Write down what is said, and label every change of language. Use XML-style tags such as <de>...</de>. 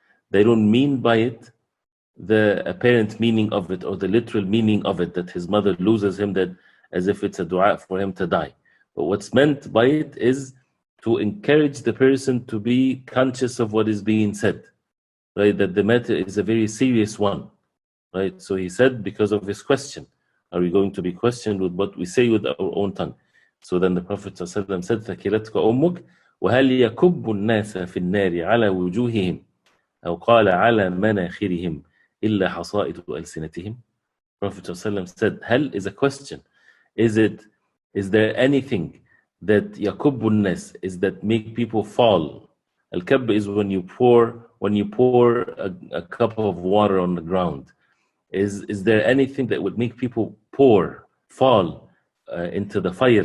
<en>They don't mean by it the apparent meaning of it or the literal meaning of it, that his mother loses him, that as if it's a dua for him to die. But what's meant by it is to encourage the person to be conscious of what is being said, right? That the matter is a very serious one, right? So he said, because of his question, are we going to be questioned with what we say with our own tongue? So then the Prophet ﷺ said,</en> <ar>ثَكِلَتْكَ أُمُّكَ وَهَلْ يَكُبُّ النَّاسَ فِي النَّارِ عَلَى وُجُوهِهِمْ أو قال على مناخرهم إلا حصائد ألسنتهم.</ar> <en>Prophet ﷺ said, hell is a question. Is there anything that</en> <ar>يَكُبُّ النَّاسِ</ar> <en>is that make people fall? Al-Kabb is when you pour a cup of water on the ground. Is there anything that would make people fall into the fire?</en>